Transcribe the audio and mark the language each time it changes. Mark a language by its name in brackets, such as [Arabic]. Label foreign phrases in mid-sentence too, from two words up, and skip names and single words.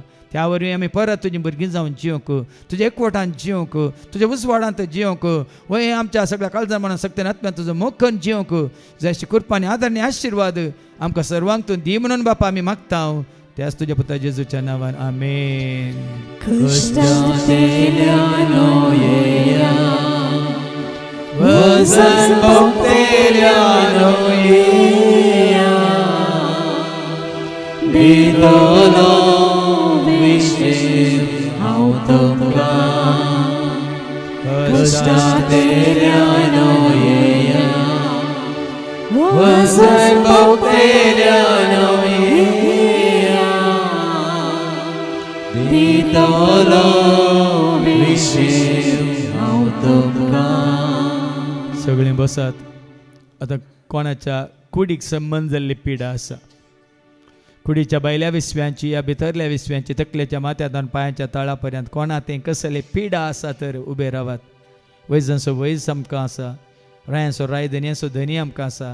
[Konkani] त्या वरवीं आमी परत तुजीं भुरगीं जावन जियोंक, तुज्या एकवटान जियोंक, तुज्या उजवाडांत जियोंक, वय आमच्या सगळ्या काळजां मनान सक्तीन आत्म्यान तुजो मोखन जियोंक जशी कृपानी आदरणी आशिर्वाद आमकां सर्वांक तूं दी म्हणून बापा आमी मागता. त्याच तुज्या पुता जेजूच्या नांवान आमेन. Cristiano yeya, Vasan Bocteliano yeya, Vitolo Vishir Autumka, Cristiano yeya, Vasan Bocteliano yeya, Vitolo Vishir Autumka. सगळीं बसात. आतां कोणाच्या कुडीक संबंद जाल्ली पिडा आसा, कुडीच्या बैल्या विस्व्यांची या भितरल्या विस्व्यांची तकलेच्या माथ्यातून पायांच्या तळापर्यंत कोणा ते कसले पिडा आसा तर उबे रावात. वैजसो वैज आमकां आसा, रायांसो राय धनयासो धनी आमकां आसा.